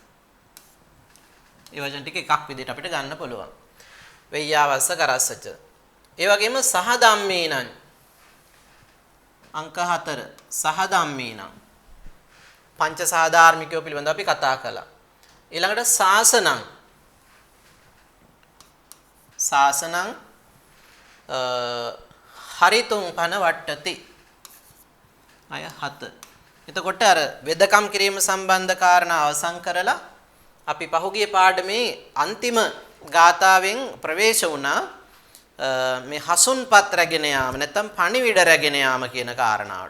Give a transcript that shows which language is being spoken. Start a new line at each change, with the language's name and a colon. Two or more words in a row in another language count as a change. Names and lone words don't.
Sinhala: ඒ වචන ටික එකක් විදිහට අපිට ගන්න පුළුවන්.
Pali: වෙය්‍යාවස්ස කරස්සච.
Sinhala: ඒ වගේම
Pali: සහ ධම්මීනං
Sinhala: අංක 4
Pali: සහ ධම්මීනං
Sinhala: පංච සාධාර්මිකයෝ පිළිබඳව අපි කතා කළා.
Pali: ඊළඟට සාසනං හරිතුම් පන වට්ටති.
Sinhala: අය 7. එතකොට අර වෙදකම් කිරීම සම්බන්ධ කාරණා අවසන් කරලා අපි පහුගිය පාඩමේ අන්තිම ගාථාවෙන් ප්‍රවේශ වුණා මේ හසුන්පත් රැගෙන යාම නැත්නම් පණිවිඩ රැගෙන යාම කියන කාරණාවට.